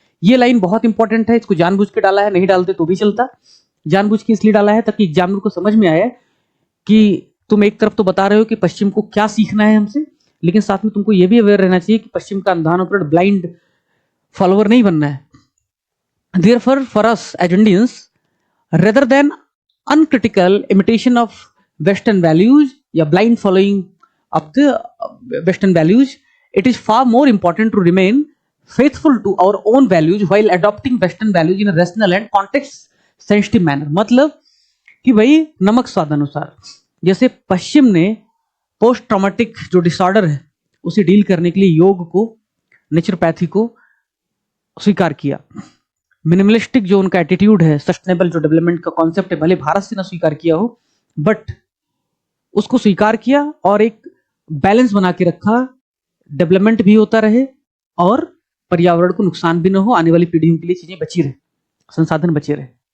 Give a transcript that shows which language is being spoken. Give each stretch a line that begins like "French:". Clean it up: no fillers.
Hindi: ये लाइन बहुत इंपॉर्टेंट है, इसको जानबूझ के डाला है, नहीं डालते तो भी चलता। जानबूझ के इसलिए डाला है ताकि एग्जामिनर को समझ में आए कि तुम एक तरफ तो बता रहे हो कि पश्चिम को क्या सीखना है हमसे, लेकिन साथ में तुमको यह भी अवेयर रहना चाहिए कि पश्चिम का अंधानुकरण, ब्लाइंड फॉलोअर नहीं बनना है।
English: Therefore, for us as Indians, rather than uncritical imitation of Western values या blind following of the Western values, it is far more important to remain faithful to our own values while adopting Western values in a rational and context-sensitive manner.
Hindi: मतलब कि भाई नमक स्वाद अनुसार, जैसे पश्चिम ने post traumatic जो डिसऑर्डर है उसे डील करने के लिए योग को, नेचुरोपैथी को स्वीकार किया। मिनिमलिस्टिक जो उनका एटीट्यूड है, सस्टेनेबल जो डेवलपमेंट का कॉन्सेप्ट है, भले भारत से ना स्वीकार किया हो, बट उसको स्वीकार किया और एक बैलेंस बना के रखा, डेवलपमेंट भी होता रहे और पर्यावरण को नुकसान भी ना हो, आने वाली पीढ़ियों के लिए चीजें बची रहे, संसाधन बचे रहे।